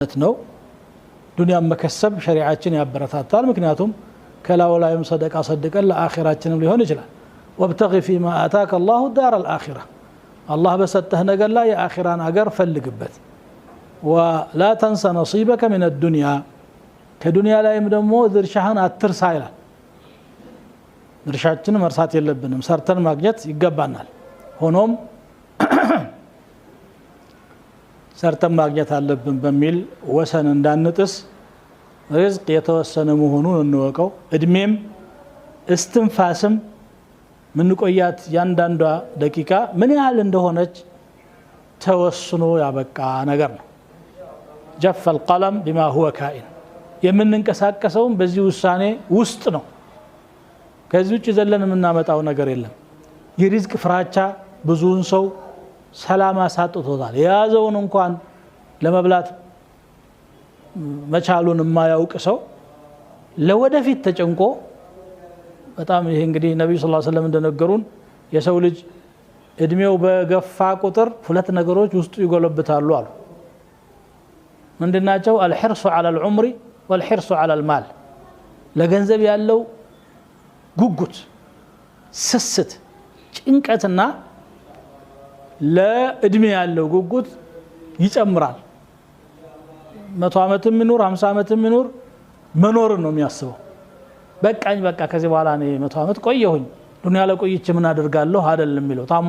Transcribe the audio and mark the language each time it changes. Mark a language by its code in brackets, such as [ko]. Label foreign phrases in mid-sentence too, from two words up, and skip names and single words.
[am] ነው ዱንያን መከሰብ ሸሪዓችን ያበረታታል ምክንያቱም ከላው ላይም ሰደቃ ሰደቀን ለአኺራችንም ሊሆን ይችላል [ar] وابتغ فيما آتاك الله الدار الآخرة [am] الله በሰጠህ ነገር ላይ የአኺራን አገር ፈልግበት [ar] ولا تنس نصيبك من الدنيا [am] ከዱንያ ላይም ደግሞ ድርሻህን አትርሳ ይላል ድርሻችን መርሳት የለብንም ሰርተን ማግኘት ይገባናል ሆኖም ሰርተን ማግኘት አለብን በሚል ወሰን እንዳንጥስ ሪዝቅ የተወሰነ መሆኑን እንወቀው እድሜም እስትንፋስም ምን ቆያት ያንዳንዷ ደቂቃ ምን ያህል እንደሆነች ተወስኖ ያበቃ ነገር ነው [ar] جف القلم بما هو كائن [am] የምንንቀሳቀሰው በዚህ ውሳኔ ውስጥ ነው ከዚህ ውጭ ዘለን የምናመጣው ነገር የለም የሪዝቅ ፍራቻ ብዙውን ሰው ሰላም አሳጥቶታል የያዘውን እንኳን ለመብላት መቻሉን የማያውቅ ሰው ለወደፊት ተጨንቆ በጣም ይሄ እንግዲህ ነብዩ [ar] صلى الله عليه وسلم [am] እንደነገሩን የሰው ልጅ እድሜው በገፋ ቁጥር ሁለት ነገሮች ውስጡ ይጎለብታሉ አሉ ምንድናቸው [ar] الحرص على العمر والحرص على المال [am] ለገንዘብ ያለው ጉጉት ስስት ጭንቀትና ለእድሜ ያለው ጉጉት ይጨምራል 100 አመትም ይኑር 50 አመትም ይኑር መኖር ነው የሚያስበው በቃኝ በቃ ከዚህ በኋላ እኔ 100 አመት ቆየሁኝ ዱንያ ላይ ቆይቼ ምን አደርጋለሁ አይደለም የሚለው ታሞ